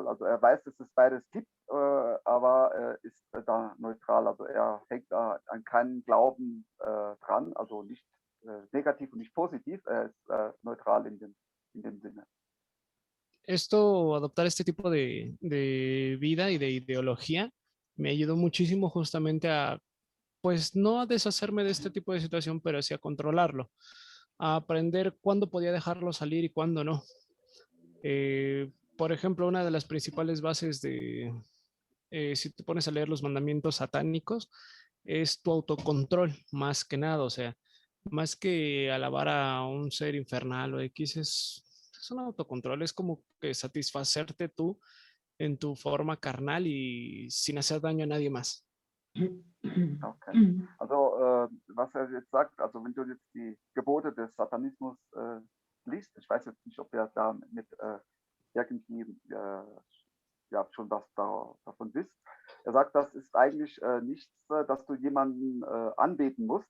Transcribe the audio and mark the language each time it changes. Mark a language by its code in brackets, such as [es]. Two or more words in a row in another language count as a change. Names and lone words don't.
[de] Also er weiß, dass es beides gibt, aber ist da neutral. Also er hängt da an keinen Glauben dran, also nicht negativ und nicht positiv, er ist neutral in dem Sinne. [es] Esto, adoptar este tipo de vida y de ideología, me ayudó muchísimo justamente a, pues no a deshacerme de este tipo de situación, pero sí a controlarlo, a aprender cuándo podía dejarlo salir y cuándo no. Por ejemplo, una de las principales bases de, si te pones a leer los mandamientos satánicos, es tu autocontrol, más que nada, o sea, más que alabar a un ser infernal o X, es un autocontrol, es como que satisfacerte tú en tu forma carnal y sin hacer daño a nadie más. Okay. [de] Also was er jetzt sagt, also wenn du jetzt die Gebote des Satanismus liest, ich weiß jetzt nicht, ob er da mit irgendwie ja, schon was davon wisst. Er sagt, das ist eigentlich nichts, dass du jemanden anbeten musst.